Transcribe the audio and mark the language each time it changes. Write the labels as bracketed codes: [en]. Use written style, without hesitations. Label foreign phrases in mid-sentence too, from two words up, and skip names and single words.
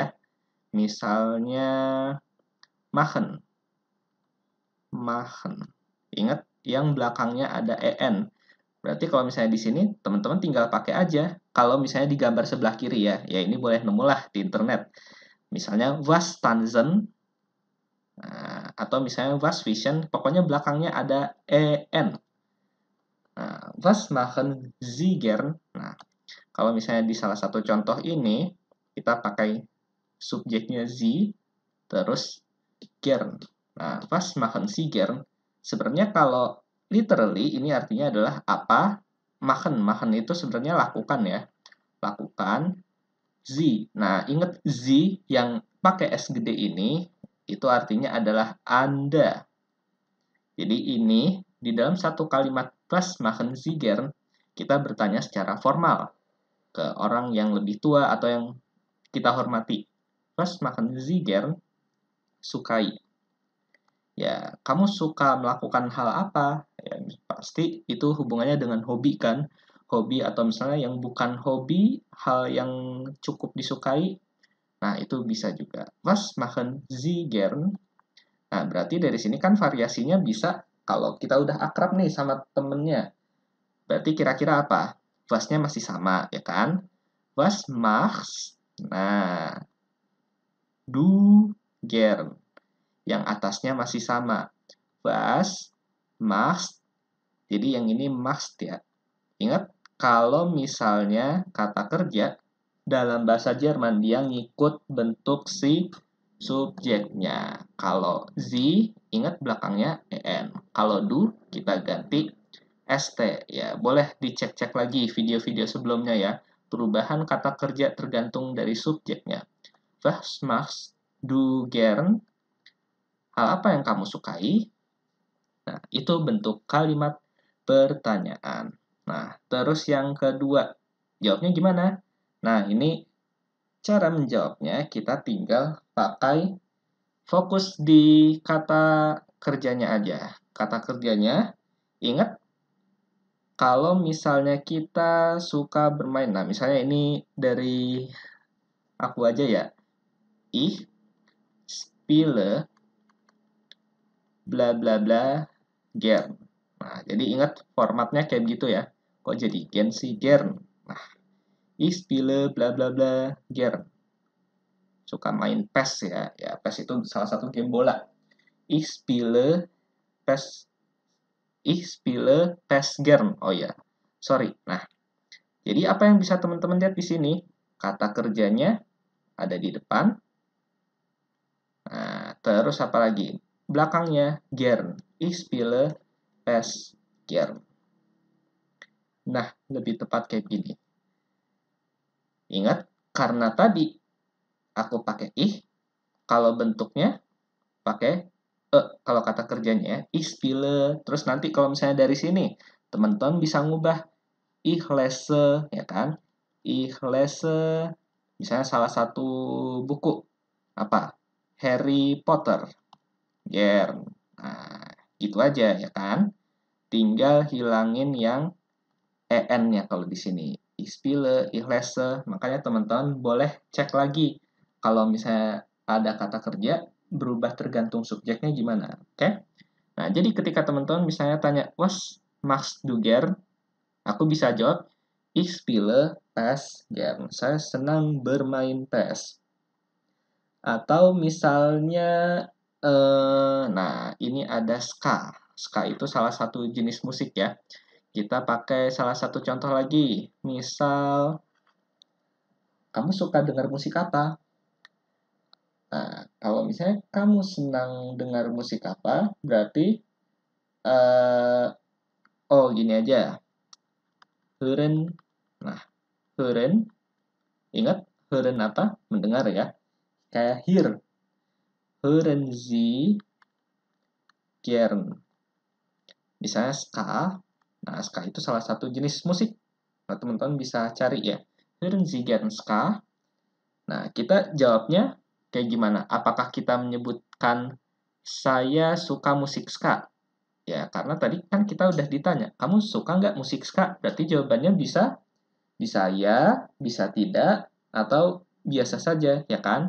[id] Misalnya machen. [de] Machen. [id] Ingat yang belakangnya ada en. Berarti kalau misalnya di sini teman-teman tinggal pakai aja. Kalau misalnya di gambar sebelah kiri ya, ya ini boleh nemu lah di internet. [de] Misalnya was tanzen, [id] nah, atau misalnya [de] was vision, [id] pokoknya belakangnya ada en. Nah, [de] was machen Sie gern? [id] Nah, kalau misalnya di salah satu contoh ini kita pakai subjeknya Sie, terus gern. [de] Nah, was machen Sie gern? [id] Sebenarnya kalau literally ini artinya adalah apa? Machen, machen itu sebenarnya lakukan ya. Lakukan. Z. Nah, ingat Z yang pakai S gede ini, itu artinya adalah Anda. Jadi ini, di dalam satu kalimat [de] was machen Sie gern, [id] kita bertanya secara formal ke orang yang lebih tua atau yang kita hormati. [de] Was machen Sie gern? [id] Sukai. Ya, kamu suka melakukan hal apa? Ya, pasti itu hubungannya dengan hobi kan? Hobi atau misalnya yang bukan hobi, hal yang cukup disukai. Nah, itu bisa juga. [de] Was machen Sie gern? [id] Nah, berarti dari sini kan variasinya bisa kalau kita udah akrab nih sama temennya. Berarti kira-kira apa? Was-nya masih sama, ya kan? [de] Was machst? Nah, du gern. [id] Yang atasnya masih sama. [de] Was machst? [id] Jadi yang ini machst ya. Ingat, kalau misalnya kata kerja dalam bahasa Jerman dia ngikut bentuk si subjeknya. Kalau Sie, ingat belakangnya en. Kalau du, kita ganti st. Ya, boleh dicek-cek lagi video-video sebelumnya ya. Perubahan kata kerja tergantung dari subjeknya. [de] Was machst du gern? [id] Hal apa yang kamu sukai? Nah, itu bentuk kalimat pertanyaan. Nah, terus yang kedua, jawabnya gimana? Nah, ini cara menjawabnya kita tinggal pakai fokus di kata kerjanya aja. Kata kerjanya, ingat kalau misalnya kita suka bermain. Nah, misalnya ini dari aku aja ya. [de] Ich spiele bla bla bla gern. [id] Nah, jadi ingat formatnya kayak gitu ya. Kok jadi gen sih gern? [de] Nah, ich spiele bla bla bla gern. [id] Suka main PES ya. Ya, PES itu salah satu game bola. [de] Ich spiele PES Ich spiele PES gern. [id] Oh ya, sorry. Nah, jadi apa yang bisa teman-teman lihat di sini? Kata kerjanya ada di depan. Nah, terus apa lagi? Belakangnya gern. Ich spiele PES gern. Nah, lebih tepat kayak gini. Ingat, karena tadi aku pakai ih, kalau bentuknya pakai kalau kata kerjanya ya, [de] ich spiele. [id] Terus nanti kalau misalnya dari sini, teman-teman bisa ngubah [de] ich lese, [id] ya kan? [de] Ich lese, [id] misalnya salah satu buku, apa? Harry Potter, gern. Nah, gitu aja, ya kan? Tinggal hilangin yang en-nya kalau di sini. Ich spiele, ich lese. Makanya teman-teman boleh cek lagi kalau misalnya ada kata kerja berubah tergantung subjeknya gimana. Oke? Nah, jadi ketika teman-teman misalnya tanya, [de] "Was machst du gern?" [id] Aku bisa jawab, [de] "Ich spiele PES gern." [id] Saya senang bermain PES. Atau misalnya nah, ini ada ska. Ska itu salah satu jenis musik ya. Kita pakai salah satu contoh lagi. Misal, kamu suka dengar musik apa? Nah, kalau misalnya kamu senang dengar musik apa, berarti, eh oh gini aja, hören. Nah, hören, ingat, hören apa? Mendengar ya. Kayak hear, [de] hören Sie gern. [id] Misalnya ska, nah ska itu salah satu jenis musik. Nah, teman-teman bisa cari ya. [de] Hören Sie gern ska? [id] Nah, kita jawabnya kayak gimana? Apakah kita menyebutkan saya suka musik ska? Ya, karena tadi kan kita udah ditanya, kamu suka nggak musik ska? Berarti jawabannya bisa, bisa ya, bisa tidak, atau biasa saja, ya kan?